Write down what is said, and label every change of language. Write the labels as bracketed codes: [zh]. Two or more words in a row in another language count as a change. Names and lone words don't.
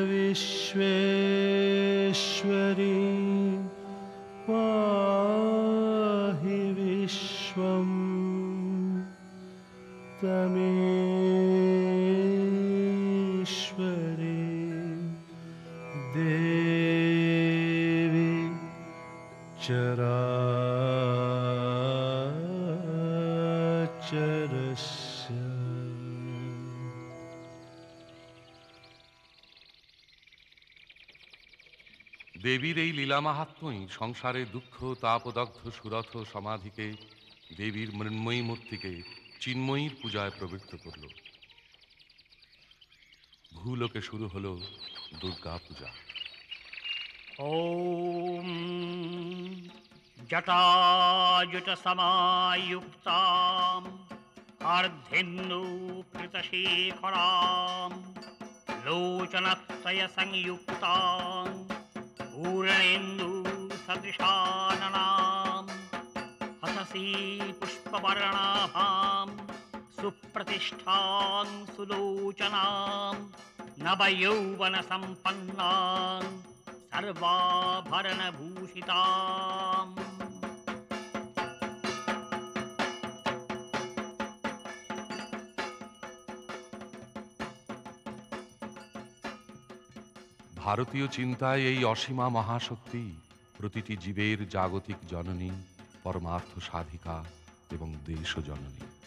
[sa] विश्वेश्वरी पाहि विश्वम् तमेश्वरी देवी चराचरस्य। [bn] দেবীর এই লীলা মাহাত্ম্যই সংসারে দুঃখ তাপদগ্ধ সুরথ সমাধিকে, দেবীর মৃন্ময়ী মূর্তিকে চিন্ময়ীর পূজায় প্রবৃত্ত করল। ভূলোকে শুরু হল দুর্গা পূজা। [sa] ॐ जटाजुटसमायुक्ताम् अर्धेन्दुकृतशेखराम् लोचनत्रयसंयुक्ताम् पूर्णेन्दुसदृशाननाम् हससी पुष्पवर्णाभाम् सुप्रतिष्ठां सुलोचनां नवयौवनसम्पन्नां सर्वाभरणभूषिताम्। [bn] ভারতীয় চিন্তায় এই অসীমা মহাশক্তি প্রতিটি জীবের জাগতিক জননী, পরমার্থ সাধিকা এবং দেশ জননী।